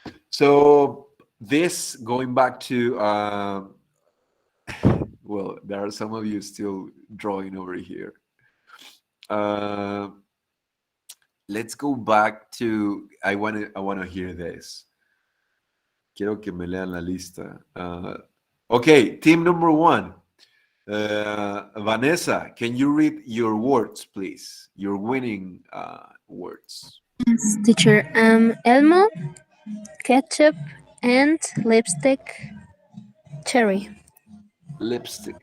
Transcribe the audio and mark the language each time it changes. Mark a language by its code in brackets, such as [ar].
[en] So this, going back to, well, there are some of you still drawing over here. Let's go back to, I want to hear this. [es] Quiero que me lean la lista. [en] Okay, team number 1. Vanessa, can you read your words, please? Your winning words. Yes, teacher. Elmo, ketchup, and lipstick, cherry. Lipstick.